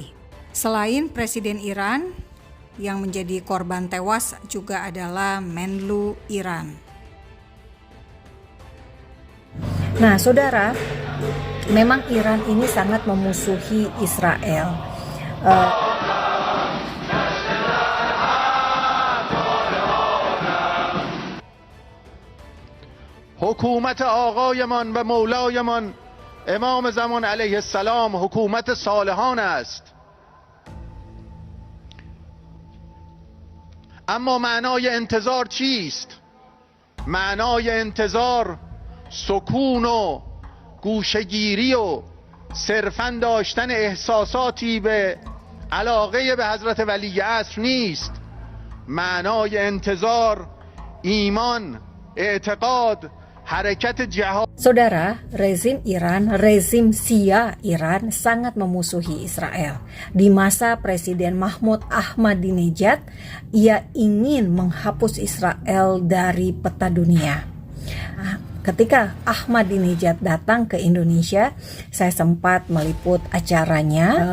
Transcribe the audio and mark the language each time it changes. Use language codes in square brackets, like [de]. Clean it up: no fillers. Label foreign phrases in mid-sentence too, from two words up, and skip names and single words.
[id] Selain Presiden Iran, yang menjadi korban tewas juga adalah Menlu Iran. Nah, saudara, memang Iran ini sangat memusuhi Israel. [fa] حکومت آقایمان و مولایمان امام زمان علیه السلام حکومت صالحان است. اما معنای انتظار چیست؟ معنای انتظار سکون و گوشه‌گیری و صرفاً داشتن احساساتی به علاقه به حضرت ولی عصر نیست. معنای انتظار ایمان، اعتقاد، حرکت جهاد. [id] Saudara, rezim Iran, rezim Syiah Iran sangat memusuhi Israel. Di masa Presiden Mahmud Ahmadinejad, ia ingin menghapus Israel dari peta dunia. ketika Ahmadinejad datang ke Indonesia, saya sempat meliput acaranya.